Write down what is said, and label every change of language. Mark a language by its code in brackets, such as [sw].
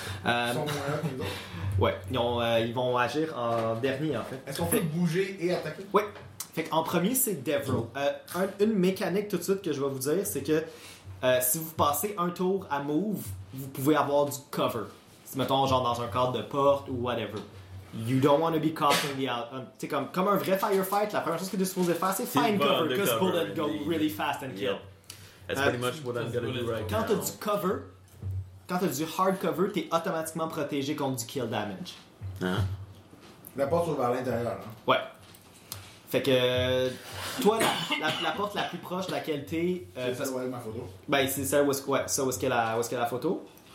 [fr] ils vont agir en dernier, en fait. Est-ce qu'on fait bouger et attaquer? Oui. Fait qu'en premier, c'est Devro. Une mécanique tout de suite que je vais vous dire, c'est que si vous passez un tour à move, vous pouvez avoir du cover. Mettons, genre dans un cadre de porte ou whatever. [en] You don't want to be caught in the out. [fr] T'sais, comme un vrai firefight, la première chose que tu es supposé faire, c'est [en] find cover, because bullets go really fast and kill. That's pretty much what I'm gonna do right [fr] quand Quand t'as du cover, quand t'as du hard cover, t'es automatiquement protégé contre du kill damage. La porte ouvre à l'intérieur, non? Ouais. Fait que toi, la porte la plus proche de la qualité. C'est celle où est ma photo. Ben, c'est celle où est-ce qu'est la photo.